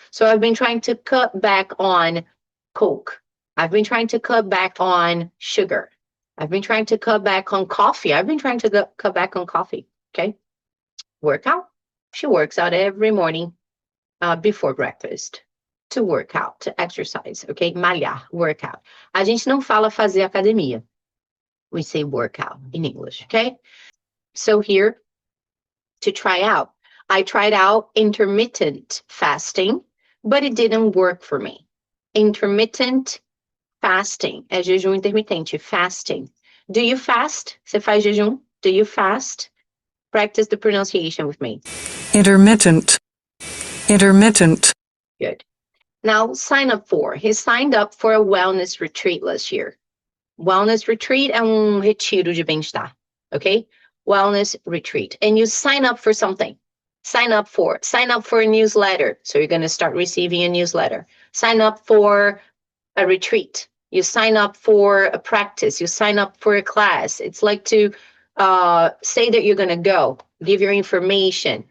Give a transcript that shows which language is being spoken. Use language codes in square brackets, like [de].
[en] So I've been trying to cut back on Coke. I've been trying to cut back on sugar. I've been trying to cut back on coffee. I've been trying to cut back on coffee, okay? Workout. She works out every morning before breakfast. To work out, to exercise, okay? [pt] Malhar, workout. A gente não fala fazer academia. [en] We say workout in English, okay? So here, to try out. I tried out intermittent fasting, but it didn't work for me. Intermittent fasting, [pt] é jejum intermitente, [en] fasting. Do you fast? [pt] Você faz jejum? [en] Do you fast? Practice the pronunciation with me. Intermittent. Intermittent. Good. Now, sign up for. He signed up for a wellness retreat last year. [pt] Wellness retreat é retiro de bem-estar, okay? [en] Wellness retreat. And you sign up for something. Sign up for a newsletter. So you're going to start receiving a newsletter. Sign up for a retreat. You sign up for a practice. You sign up for a class. It's like to say that you're going to go, give your information.